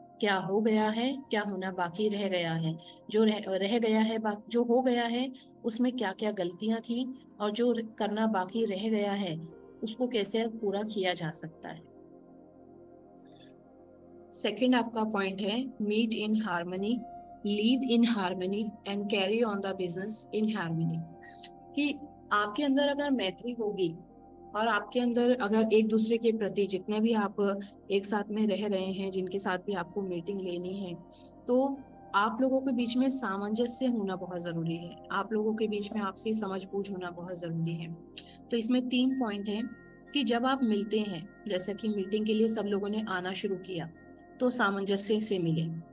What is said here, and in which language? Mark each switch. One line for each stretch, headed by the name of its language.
Hindi: क्या हो गया है, क्या होना बाकी रह गया है, जो रह गया है, जो हो गया है उसमें क्या क्या गलतियां थी, और जो करना बाकी रह गया है उसको कैसे पूरा किया जा सकता है। सेकंड आपका पॉइंट है
English: Meet in harmony, live in harmony and carry on the business in harmony।
Hindi: कि आपके अंदर अगर मैत्री होगी और आपके अंदर अगर एक दूसरे के प्रति जितने भी आप एक साथ में रह रहे हैं, जिनके साथ भी आपको मीटिंग लेनी है, तो आप लोगों के बीच में सामंजस्य होना बहुत जरूरी है। आप लोगों के बीच में आपसी समझ बूझ होना बहुत जरूरी है। तो इसमें 3 पॉइंट हैं कि जब आप मिलते हैं, जैसा कि मीटिंग के लिए सब लोगों ने आना शुरू किया, तो सामंजस्य से मिले।